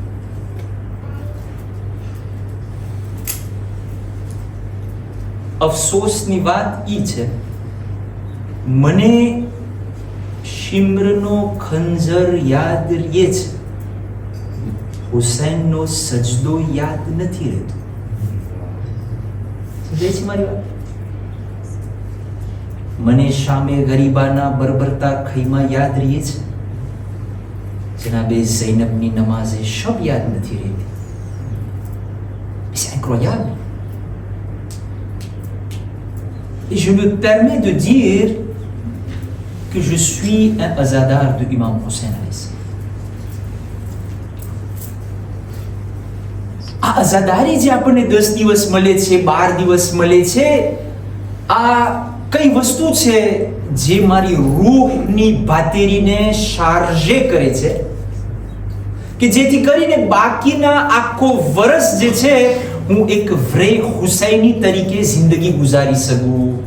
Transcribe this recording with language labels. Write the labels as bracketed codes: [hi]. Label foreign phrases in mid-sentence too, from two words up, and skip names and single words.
[gu] અફસોસની વાત એ છે, મને શિમ્રનો ખંજર યાદ રહે છે, હુસૈનનો સજદો યાદ નથી રહેતો. સમજાય છે મારી વાત? મને શામે ગરીબાના બરબરતા ખૈમા યાદ રહે છે, જનાબે ઝૈનબની નમાઝે શબ યાદ નથી રહેતી. [fr] C'est incroyable. Et je me permets de dire que je suis un azadar de Imam Hussein [ar] عليه السلام. [gu] આ અઝાદારી જે આપણને 10 દિવસ મળે છે, 12 દિવસ મળે છે, આ કઈ વસ્તુ છે જે મારી રૂહની બાતેરીને શાર્જે કરે છે, કે જેથી કરીને બાકીના આખો વર્ષ જે છે હું એક વ્રે હુસૈની તરીકે જિંદગી ગુજારી શકું.